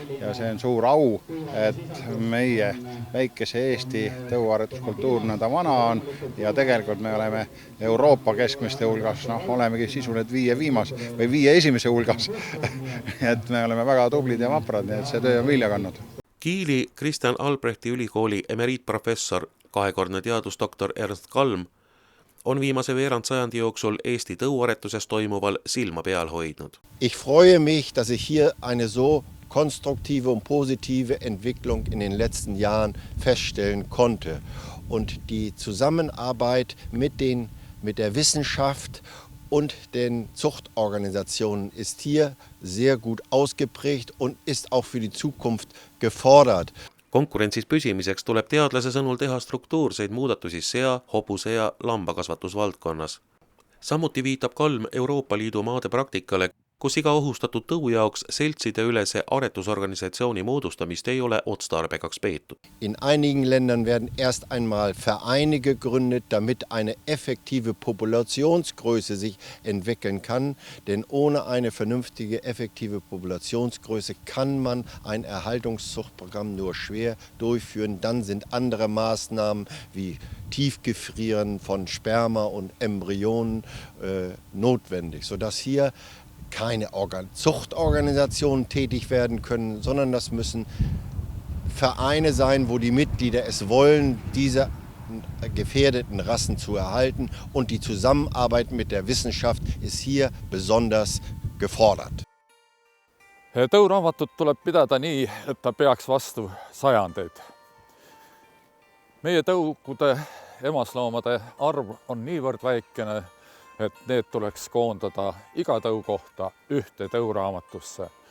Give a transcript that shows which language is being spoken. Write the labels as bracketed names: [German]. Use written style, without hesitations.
[Estonian] Ja see on suur au, et meie väikese Eesti tõuaretuskultuur nõnda vana on ja tegelikult me oleme Euroopa keskmiste hulgas, olemegi sisuliselt 5 esimese hulgas. Et me oleme väga tublid ja vaprad, nii et see töö on vilja kandnud. Kiili Kristjan Albrechti ülikooli emeriitprofessor, kahekordne teadusdoktor Ernst Kalm on viimase veerandsajandi jooksul Eesti tõuaretuses toimuval silma peal hoidnud. [German] Ich freue mich, dass ich hier eine so konstruktive und positive Entwicklung in den letzten Jahren feststellen konnte. Und die Zusammenarbeit mit der Wissenschaft und den Zuchtorganisationen ist hier sehr gut ausgeprägt und ist auch für die Zukunft gefordert. [Estonian] Konkurentsis püsimiseks tuleb teadlase sõnul teha struktuurseid muudatusi sea, hobuse ja lambakasvatusvaldkonnas. Samuti viitab Kalm Euroopa Liidu maade praktikale, kus iga ohustatud tõu jaoks seltside ülese aretusorganisatsiooni moodustamist ei ole otstarbekaks peetud. [German] In einigen Ländern werden erst einmal Vereine gegründet, damit eine effektive Populationsgröße sich entwickeln kann. Denn ohne eine vernünftige, effektive Populationsgröße kann man ein Erhaltungszuchtprogramm nur schwer durchführen. Dann sind andere Maßnahmen wie Tiefgefrieren von Sperma und Embryonen notwendig, sodass hier keine Zuchtorganisationen tätig werden können, sondern das müssen Vereine sein, wo die Mitglieder es wollen, diese gefährdeten Rassen zu erhalten. Und die Zusammenarbeit mit der Wissenschaft ist hier besonders gefordert. [Estonian] Tõuraamatut tuleb pidada nii, et ta peaks vastu sajandeid. Meie tõugude emasloomade arv on niivõrd väikene, et need tuleks koondada iga tõu kohta ühte tõuraamatusse.